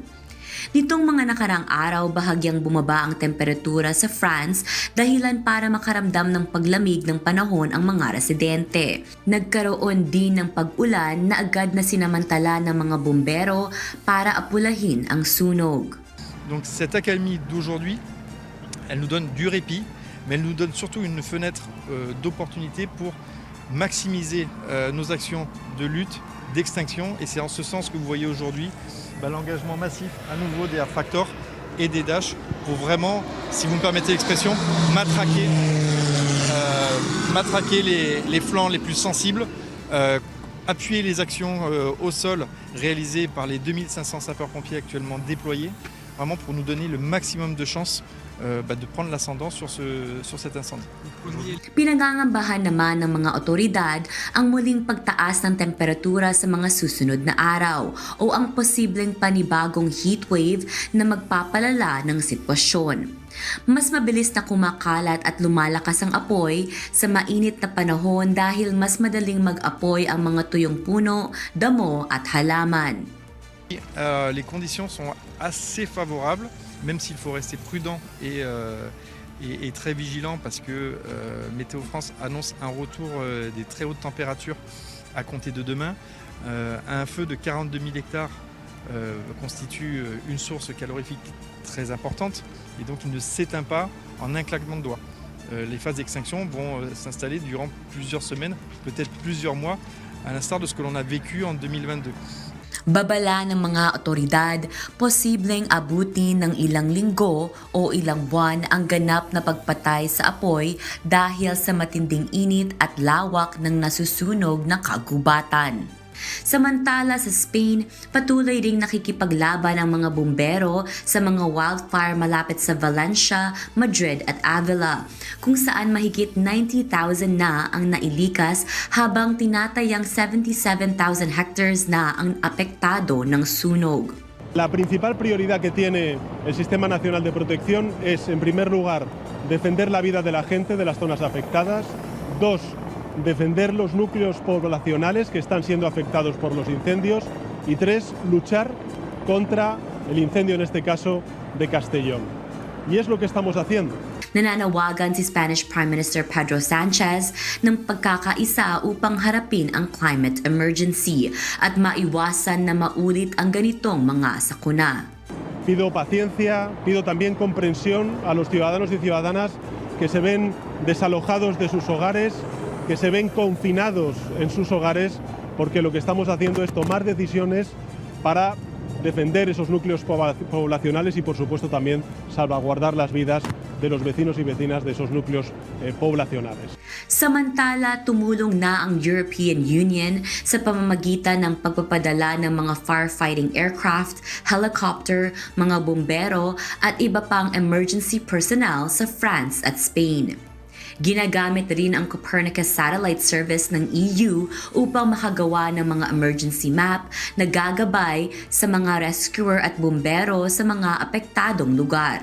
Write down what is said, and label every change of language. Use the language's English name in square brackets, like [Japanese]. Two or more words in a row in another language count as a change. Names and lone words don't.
[Filipino] Nitong mga nakarang araw, bahagyang bumaba ang temperatura sa France dahilan para makaramdam ng paglamig ng panahon ang mga residente. Nagkaroon din ng pag-ulan na agad na sinamantala ng mga bumbero para apulahin ang sunog. [French] Donc cette accalmie d'aujourd'hui, elle nous donne du répit, mais elle nous donne surtout une fenêtre d'opportunité pour maximiser nos actions de lutte, d'extinction, et c'est en ce sens que vous voyez aujourd'hui l'engagement massif à nouveau des Air Factor et des Dash pour vraiment, si vous me permettez l'expression, matraquer les flancs les plus sensibles, appuyer les actions au sol réalisées par les 2500 sapeurs-pompiers actuellement déployés, vraiment pour nous donner le maximum de chances de prendre l'ascendant sur cet incendie. [Filipino] Pinangangambahan naman ng mga otoridad ang muling pagtaas ng temperatura sa mga susunod na araw o ang posibleng panibagong heatwave na magpapalala ng sitwasyon. Mas mabilis na kumakalat at lumalakas ang apoy sa mainit na panahon dahil mas madaling mag-apoy ang mga tuyong puno, damo at halaman. [French] Les conditions sont assez favorables, même s'il faut rester prudent et très vigilant parce que Météo France annonce un retour des très hautes températures à compter de demain. Un feu de 42 000 hectares constitue une source calorifique très importante et donc il ne s'éteint pas en un claquement de doigts. Les phases d'extinction vont s'installer durant plusieurs semaines, peut-être plusieurs mois, à l'instar de ce que l'on a vécu en 2022. [Filipino] Babala ng mga otoridad, posibleng abutin ng ilang linggo o ilang buwan ang ganap na pagpatay sa apoy dahil sa matinding init at lawak ng nasusunog na kagubatan. Samantala sa Spain, patuloy ring nakikipaglaban ang mga bumbero sa mga wildfire malapit sa Valencia, Madrid at Avila, kung saan mahigit 90,000 na ang nailikas habang tinatayang 77,000 hectares na ang apektado ng sunog. [Spanish] La principal prioridad que tiene el Sistema Nacional de Protección es, en primer lugar, defender la vida de la gente de las zonas afectadas. 2, defender los núcleos poblacionales que están siendo afectados por los incendios. Y 3, luchar contra el incendio, en este caso, de Castellón. Y es lo que estamos haciendo. [Filipino] Nananawagan si [English] Spanish Prime Minister [Filipino] Pedro Sanchez ng pagkakaisa upang harapin ang [English] climate emergency [Filipino] at maiwasan na maulit ang ganitong mga sakuna. [Spanish] Pido paciencia, pido también comprensión a los ciudadanos y ciudadanas que se ven desalojados de sus hogares, que se ven confinados en sus hogares, porque lo que estamos haciendo es tomar decisiones para defender esos núcleos poblacionales y, por supuesto, también salvaguardar las vidas de los vecinos y vecinas de esos núcleos poblacionales. [Filipino] Samantala, tumulong na ang European Union sa pamamagitan ng pagpapadala ng mga [English] firefighting aircraft, [Filipino] helicopter, mga bumbero at iba pang [English] emergency personnel [Filipino] sa France at Spain. Ginagamit rin ang Copernicus [English] satellite service [Filipino] ng EU upang makagawa ng mga [English] emergency map [Filipino] na gagabay sa mga rescuer at bumbero sa mga apektadong lugar.